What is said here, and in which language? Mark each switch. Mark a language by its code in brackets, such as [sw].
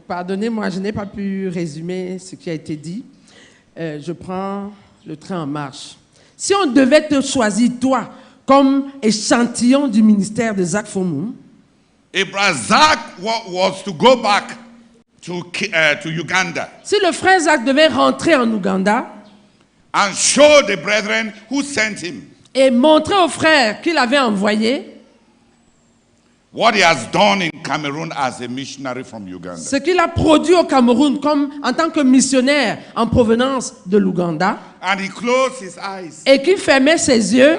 [fr] Pardonnez-moi, je n'ai pas pu résumer ce qui a été dit. Je prends le train en marche. Si on devait te choisir, toi, comme échantillon du ministère de Zach Fomu, [en] If Zach was to go back to Uganda [fr] si le frère Zach devait rentrer en Ouganda [en] and show the brethren who sent him [fr] et montrer aux frères qu'il avait envoyé [en] what he has done in Cameroon as a missionary from Uganda, [fr] ce qu'il a produit au Cameroun comme en tant que missionnaire en provenance de l'Ouganda, [en] and he closed his eyes [fr] et qu'il fermait ses yeux